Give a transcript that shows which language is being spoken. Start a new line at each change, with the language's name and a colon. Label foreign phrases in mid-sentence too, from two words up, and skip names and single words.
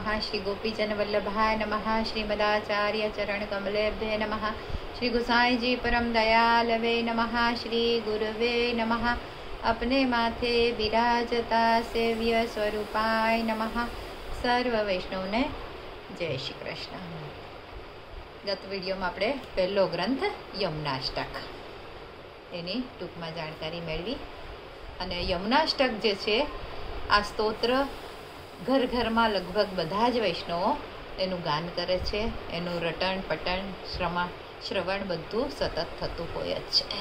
Sanskrit: श्री गोपीजन वल्लभाय नमः। श्रीमदाचार्य चरण कमलेभ्ये नमः। श्री गुसाई जी परम दयालवे नमः। श्री गुरुवे नमः। अपने माथे विराजता सेव्य स्वरूपाय नमः।
Gujarati: સર્વ વૈષ્ણવ ને જય શ્રી કૃષ્ણ।
Hindi: गत विडियो में
Gujarati: આપણે પહેલો ગ્રંથ યમુનાષ્ટક એની ટૂંકમાં જાણકારી મેળવી અને યમુનાષ્ટક જે છે આ સ્તોત્ર ઘર ઘરમાં લગભગ બધા જ વૈષ્ણવો એનું ગાન કરે છે, એનું રટણ પટણ શ્રવણ બધું સતત થતું હોય જ છે.